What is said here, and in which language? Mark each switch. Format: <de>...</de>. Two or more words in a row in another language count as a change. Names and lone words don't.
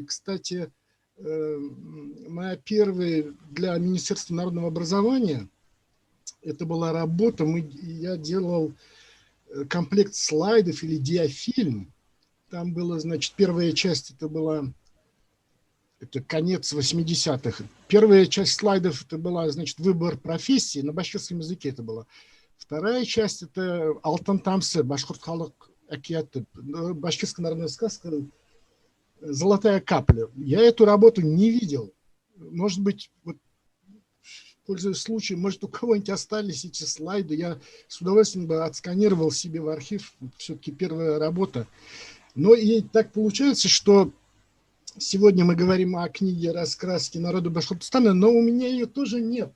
<ru>Кстати, моя первая для Министерства народного образования, это была работа, я делал комплект слайдов или диафильм. Там была, значит, первая часть, это конец 80-х. Первая часть слайдов, это была, значит, выбор профессии, на башкирском языке это было. Вторая часть, это Алтын тамсы,</ru> <ba>башкирт халық әкияты,</ba> <ru>башкирская народная сказка «Золотая капля». Я эту работу не видел. Может быть, вот, пользуясь случаем, может, у кого-нибудь остались эти слайды. Я с удовольствием бы отсканировал себе в архив. Все-таки первая работа. Но и так получается, что сегодня мы говорим о книге «Раскраски народа Башкортостана», но у меня ее тоже нет.</ru>